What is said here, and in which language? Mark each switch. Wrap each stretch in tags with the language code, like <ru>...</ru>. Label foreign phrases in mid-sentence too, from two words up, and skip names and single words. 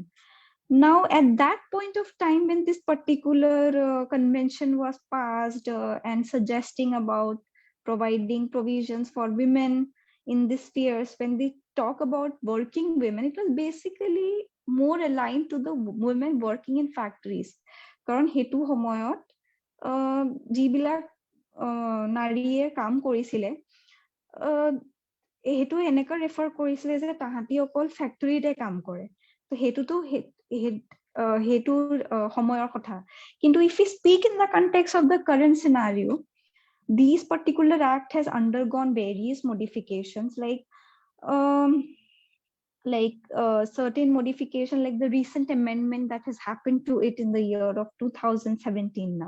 <en>Now, at that point of time, when this particular convention was passed and suggesting about providing provisions for women in these spheres, when they talk about working women, it was basically more aligned to the women working in factories.</en> <as>কাৰণ হেতু সময়ত যিবিলাক নাৰীয়ে কাম কৰিছিলে, সেইটো এনেকৈ ৰেফাৰ কৰিছিলে যে তাহাঁতি অকল ফেক্টৰীতে কাম কৰে, তো সেইটোতো সেইটোৰ সময়ৰ কথা।</as> <en>কিন্তু if we speak in the context of the current scenario, these particular act has undergone various modifications, certain modification, like the recent amendment that has happened to it in the year of 2017 now.</en>